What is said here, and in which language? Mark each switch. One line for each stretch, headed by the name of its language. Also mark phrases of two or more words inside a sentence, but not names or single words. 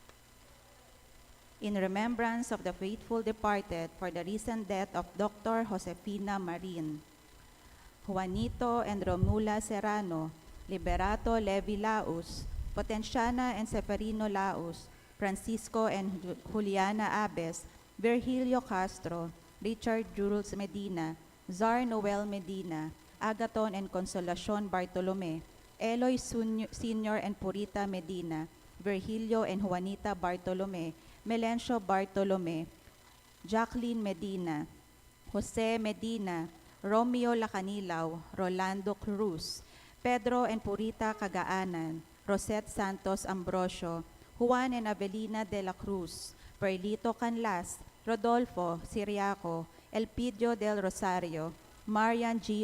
English: In remembrance of the faithful departed for the recent death of Dr. Josefina Marin, Juanito and Romula Serrano, Liberato Levi Laus, Potenciana and Seferino Laus, Francisco and Juliana Abes, Virgilio Castro, Richard Jules Medina, Zar Noel Medina, Agaton and Consolacion Bartolome, Eloy Sr. and Purita Medina, Virgilio and Juanita Bartolome, Melencio Bartolome, Jacqueline Medina, Jose Medina, Romeo Lacanilaw, Rolando Cruz, Pedro and Purita Cagaanan, Rosette Santos Ambrosio, Juan and Avelina de la Cruz, Perlito Canlas, Rodolfo Siriaco, Elpidio del Rosario, Marian G.